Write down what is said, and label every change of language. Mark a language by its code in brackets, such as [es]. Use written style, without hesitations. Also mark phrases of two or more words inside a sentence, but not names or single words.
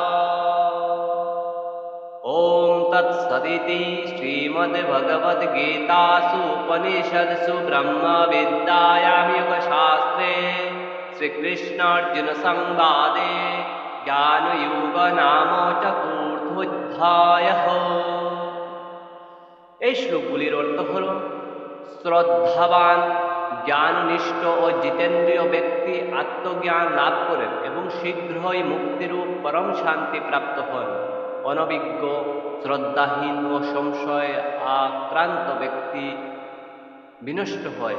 [sa] ओम तत्सदिति श्रीमद्भगवद्गीतासु उपनिषत्सु ब्रह्मविद्यायां योगशास्त्रे श्रीकृष्णार्जुन संवादे ज्ञानयोग नाम चतुर्थोऽध्यायः। [bn] এই শ্লোকগুলির অর্থ হল, শ্রদ্ধাবান, জ্ঞাননিষ্ঠ ও জিতেন্দ্রীয় ব্যক্তি আত্মজ্ঞান লাভ করেন এবং শীঘ্রই মুক্তিরূপ পরম শান্তি প্রাপ্ত হন। অনভিজ্ঞ, শ্রদ্ধাহীন ও সংশয় আক্রান্ত ব্যক্তি বিনষ্ট হয়।